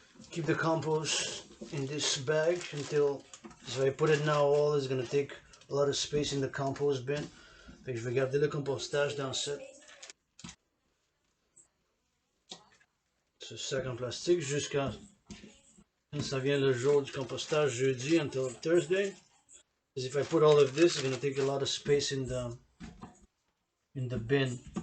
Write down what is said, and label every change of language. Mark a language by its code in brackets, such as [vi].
[en] Keep the compost in this bag until, so I put it now, all is gonna take a lot of space in the compost bin. [fr] Fait que je vais garder le compostage dans ce sac en plastique jusqu'à quand ça vient le jour du compostage, jeudi [en] until Thursday. Because if I put all of this, it's gonna take a lot of space in the bin.